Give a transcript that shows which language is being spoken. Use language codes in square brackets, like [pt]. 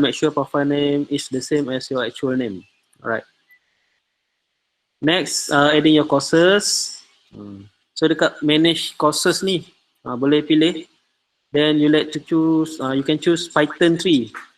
[en] Make sure profile name is the same as your actual name. Alright. Next, adding your courses. [ms] So dekat [en] manage courses [ms] ni, boleh pilih. [en] Then you like to choose, you can choose Python 3.